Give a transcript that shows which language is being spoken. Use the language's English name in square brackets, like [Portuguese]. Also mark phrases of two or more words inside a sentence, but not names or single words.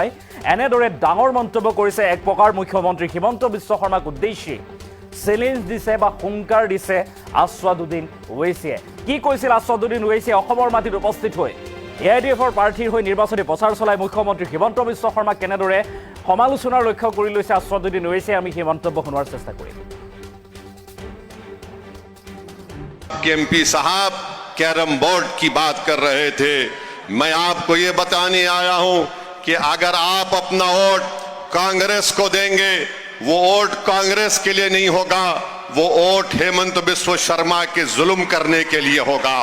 [Assamese] এনেদৰে ডাঙৰ মন্তব্য কৰিছে এক প্ৰকাৰ মুখ্যমন্ত্ৰী হিমন্ত বিশ্ব শৰ্মাক উদ্দেশ্যি চেলেঞ্জ দিছে বা হুংকাৰ দিছে আছৱাদুদ্দিন ওৱেইছিয়ে। কি কৈছিল আছৱাদুদ্দিন ওৱেইছিয়ে অসমৰ মাটিত উপস্থিত হৈ AIDFৰ প্ৰাৰ্থীৰ হৈ নিৰ্বাচনী প্ৰচাৰ চলাই মুখ্যমন্ত্ৰী হিমন্ত বিশ্ব শৰ্মাক কেনেদৰে সমালোচনাৰ লক্ষ্য কৰি লৈছে আছৱাদুদ্দিন ওৱেইছিয়ে, আমি সেই মন্তব্য শুনোৱাৰ চেষ্টা কৰিম। [Hindi] MP साहब कैरम बोर्ड की बात कर रहे थे। मैं आपको ये बताने आया हूं कि अगर आप अपना वोट कांग्रेस को देंगे, वो वोट कांग्रेस के लिए नहीं होगा, वो वोट हेमंत बिस्व शर्मा के जुल्म करने के लिए होगा।